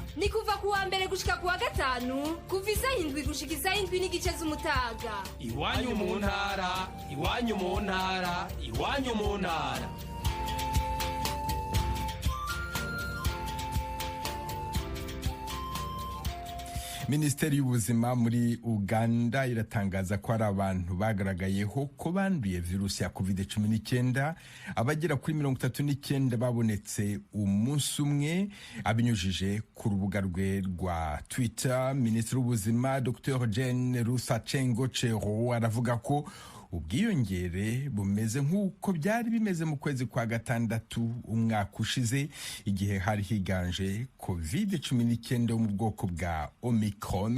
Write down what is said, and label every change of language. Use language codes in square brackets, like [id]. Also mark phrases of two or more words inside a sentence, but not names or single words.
[rn] Ni kuva kuwa mbere gushika kuwa gatanu, kuva isaha 7 gushika isaha 7 n'igice z'umutaga. Iwanyu mu ntara, iwanyu mu ntara, iwanyu mu ntara. Minisiteri y'ubuzima muri Uganda iratangaza ko hari abantu bagaragayeho ko banduye virusi ya COVID-19, abagera kuri 39 babonetse umunsi umwe. Abinyujije ku rubuga rwe rwa Twitter, Minisitiri w'ubuzima Dr. Jane Rusachengo aravuga ko ubwiyongere bumeze nk'uko byari bimeze mu kwezi kwa gatandatu umwaka ushize, igihe hari higanje COVID-19 yo mu bwoko bwa Omicron.